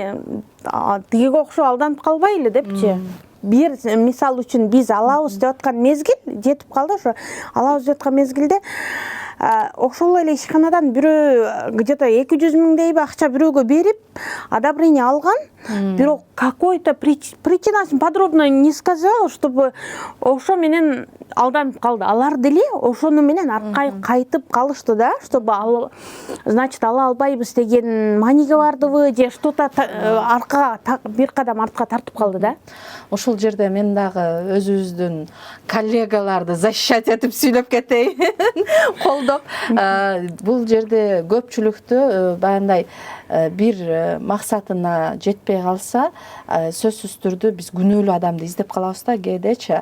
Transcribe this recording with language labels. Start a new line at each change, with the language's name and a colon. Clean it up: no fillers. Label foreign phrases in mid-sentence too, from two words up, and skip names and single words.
Kyrgyz: Тиге окшо алданып калбайлы депчи. Бир мисал үчүн биз алабыз деп аткан мезгил жетип калды, ошо алабыз деп аткан мезгилде ошол эле ишканадан бирөө где-то 200 миңдейби акча бирөөгө берип, одобрение алган. Бирок какой-то причинасын
Russian: подробно не сказал, чтобы
Kyrgyz: ошо менен алданып калды. Алар деле ошону менен кайтып калышты да,
Russian: чтобы значит
Kyrgyz: ала албайбыз деген маниге бардыбы, же что-то аркага бир кадам артка тартып калды да. Ошол жерде мен дагы өзүбүздүн коллегаларды защищать этип сүйлөп кетейин. Колдоп, бул жерде көпчүлүктү баягындай бир максатына жетпей калса, сөзсүз түрдө биз күнөөлүү адамды издеп калабыз да кээдечи.